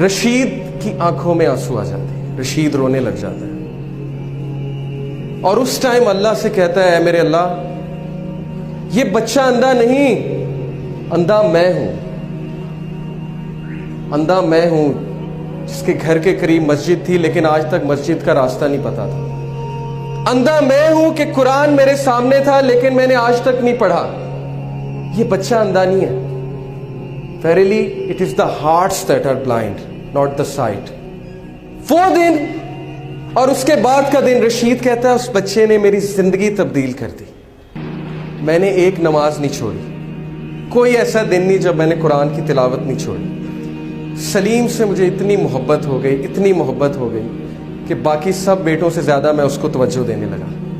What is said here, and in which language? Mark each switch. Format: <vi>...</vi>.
<ur>رشید کی آنکھوں میں آنسو آ جاتے ہیں، رشید رونے لگ جاتا ہے اور اس ٹائم اللہ سے کہتا ہے اے میرے اللہ یہ بچہ اندھا نہیں، اندھا میں ہوں. اندھا میں ہوں جس کے گھر کے قریب مسجد تھی لیکن آج تک مسجد کا راستہ نہیں پتا تھا. اندھا میں ہوں کہ قرآن میرے سامنے تھا لیکن میں نے آج تک نہیں پڑھا. یہ بچہ اندھا نہیں ہے.</ur> <en>Verily it is the hearts that are blind, not the sight.</en> <ur>وہ دن اور اس کے بعد کا دن رشید کہتا ہے اس بچے نے میری زندگی تبدیل کر دی. میں نے ایک نماز نہیں چھوڑی، کوئی ایسا دن نہیں جب میں نے قرآن کی تلاوت نہیں چھوڑی. سلیم سے مجھے اتنی محبت ہو گئی، اتنی محبت ہو گئی کہ باقی سب بیٹوں سے زیادہ میں اس کو توجہ دینے لگا.</ur>